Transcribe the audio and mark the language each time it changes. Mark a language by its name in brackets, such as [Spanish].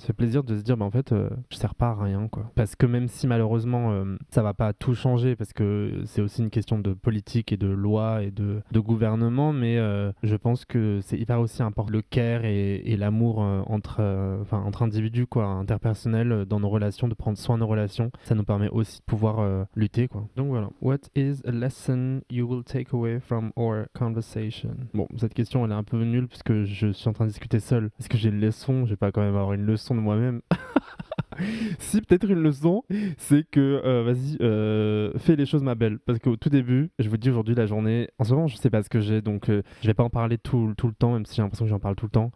[French] Ça fait plaisir de se dire en fait je sers pas à rien, quoi. Parce que même si malheureusement ça va pas tout changer, parce que c'est aussi une question de politique et de loi et de gouvernement, mais je pense que c'est hyper aussi important le care et l'amour entre individus, quoi, interpersonnel, dans nos relations, de prendre soin de nos relations. Ça nous permet aussi de pouvoir lutter, quoi. Donc voilà. [English] What is a lesson you will take away from our conversation? [French] Bon, cette question elle est un peu nulle puisque je suis en train de discuter seul. Est-ce que j'ai une leçon? Je vais pas quand même avoir une leçon de moi-même. Si, peut-être une leçon, c'est que vas-y, fais les choses, ma belle. Parce qu'au tout début, je vous dis aujourd'hui, la journée, en ce moment, je sais pas ce que j'ai, donc je vais pas en parler tout le temps, même si j'ai l'impression que j'en parle tout le temps.